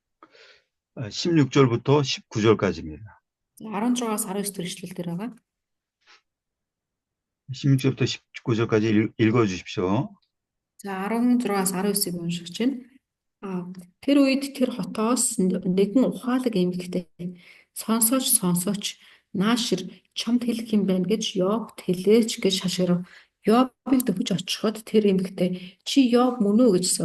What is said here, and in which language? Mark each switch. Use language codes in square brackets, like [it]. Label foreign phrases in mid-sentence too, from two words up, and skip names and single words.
[ko] 16절부터 19절까지입니다. [mn] 16-аас 19 дэх эшлэл дээр байгаа. [ko] 16절부터 19절까지 읽어 주십시오. [mn] За 16-аас 19-ыг уншиж байна. Тэр үед тэр хотоос нэгэн ухаалаг эмэгтэй сонсооч наашир чамд хэлэх юм байна гэж Йобд хэлээч гэж шашгирав. Йобыг дөхөж очиход тэр эмэгтэй чи Йоб мөн үү гэж асуув.